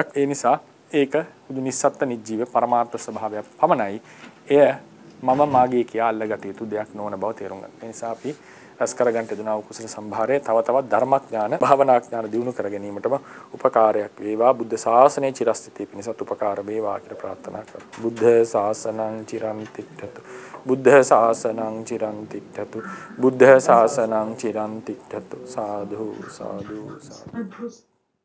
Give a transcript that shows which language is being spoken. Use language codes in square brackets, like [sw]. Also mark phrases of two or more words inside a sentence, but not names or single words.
[si] ඒ නිසා ඒක හුදු නිස්සත්ත්ව නිජීව පරමාර්ථ ස්වභාවයක් පමණයි. එය මම මාගේ කියා අල්ලගත යුතු දෙයක් නොවන බව තේරුම් ගන්න. ඒ නිසා අපි රැස් කරගන්න යුතුනා වූ කුසල සම්භාරය තව තවත් ධර්මඥාන භාවනා ඥාන දියුණු කර ගැනීමටම උපකාරයක් වේවා. බුද්ධ ශාසනයේ චිරස්ථිතිය පිණිසත් උපකාර වේවා කියලා ප්‍රාර්ථනා කරමු. [pi] බුද්ධ ශාසනං චිරන් තිට්ඨතු. බුද්ධ ශාසනං චිරන් තිට්ඨතු. බුද්ධ ශාසනං චිරන් තිට්ඨතු. [si] සාදු සාදු සාදු.